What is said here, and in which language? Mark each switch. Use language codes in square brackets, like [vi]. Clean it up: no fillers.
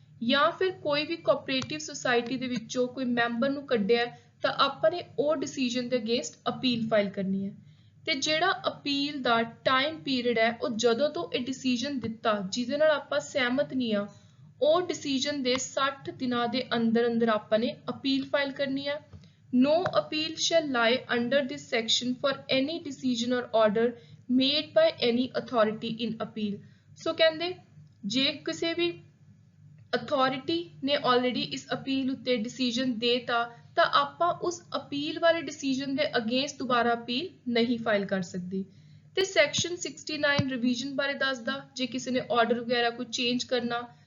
[pa] ਜਾਂ ਫਿਰ ਕੋਈ ਵੀ ਕੋਆਪਰੇਟਿਵ ਸੁਸਾਇਟੀ ਦੇ ਵਿੱਚੋਂ ਕੋਈ ਮੈਂਬਰ ਨੂੰ ਕੱਢਿਆ ਤਾਂ ਆਪਾਂ ਨੇ ਉਹ ਡਿਸੀਜਨ ਦੇ ਅਗੇਂਸਟ ਅਪੀਲ ਫਾਈਲ ਕਰਨੀ ਹੈ। ਤੇ ਜਿਹੜਾ ਅਪੀਲ ਦਾ ਟਾਈਮ ਪੀਰੀਅਡ ਹੈ ਉਹ ਜਦੋਂ ਤੋਂ ਇਹ ਡਿਸੀਜਨ ਦਿੱਤਾ ਜਿਹਦੇ ਨਾਲ ਆਪਾਂ ਸਹਿਮਤ ਨਹੀਂ ਆ, ਉਹ ਡਿਸੀਜਨ ਦੇ 60 ਦਿਨਾਂ ਦੇ ਅੰਦਰ ਅੰਦਰ ਆਪਾਂ ਨੇ ਅਪੀਲ ਫਾਈਲ ਕਰਨੀ ਹੈ। [en] No appeal shall lie under this section for any decision or order made by any authority in appeal। [pa] ਸੋ ਕਹਿੰਦੇ ਜੇ ਕਿਸੇ ਵੀ ਅਥਾਰਟੀ ਨੇ ਆਲਰੇਡੀ ਇਸ ਅਪੀਲ ਉੱਤੇ ਡਿਸੀਜਨ ਦੇਤਾ ਤਾਂ ਆਪਾਂ ਉਸ ਅਪੀਲ ਵਾਲੇ ਡਿਸੀਜਨ ਦੇ ਅਗੇਂਸਟ ਦੁਬਾਰਾ ਅਪੀਲ ਨਹੀਂ ਫਾਈਲ ਕਰ ਸਕਦੇ। ਤੇ ਸੈਕਸ਼ਨ 69 ਰਿਵੀਜ਼ਨ ਬਾਰੇ ਦੱਸਦਾ ਜੇ ਕਿਸੇ ਨੇ ਆਰਡਰ ਵਗੈਰਾ ਕੋਈ ਚੇਂਜ ਕਰਨਾ।